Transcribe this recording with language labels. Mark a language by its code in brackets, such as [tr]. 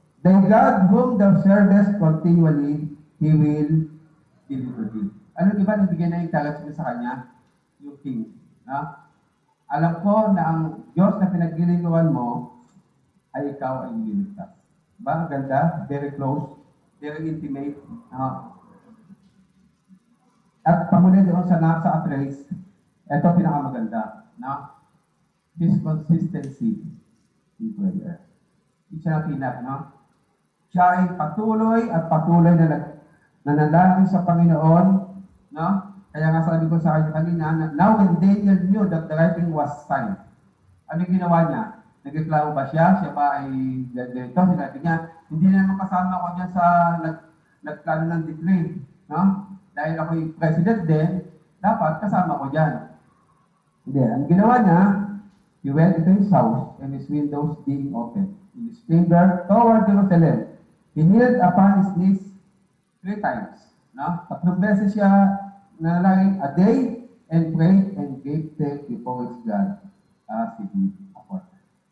[en] The God whom thou servest continually, He will deliver thee. [tl] Ano iba, nabigyan na yung talents mo sa kanya? Yung king. No? Alam ko na ang Diyos na pinaglilingkuhan mo ay ikaw ay nililigtas. Ba? Ang ganda, very close, very intimate. At pamuli doon sa trace, ito pinakamaganda. No? [en] His consistency in prayer. [tl] Hindi siya natinag, no? Siya ay patuloy at patuloy na nanalangin sa Panginoon, no? Kaya nga sabi ko sa kanya kanina, [en] now when Daniel knew that the writing was signed, [tl] ano ginawa niya? Nagreklamo ba siya? Siya ba ay ganito? Sinabi niya, hindi na naman kasama ko niya sa nagplano ng decree, no? Dahil ako'y president din, dapat kasama ko dyan. Hindi. Ang ginawa niya, [en] he went into his house and his windows being open. In his finger toward Jerusalem. He kneeled upon his knees 3 times. No? [tl] 3 beses siya nanalangin [en] a day and prayed and gave thanks before his God as he did aforetime.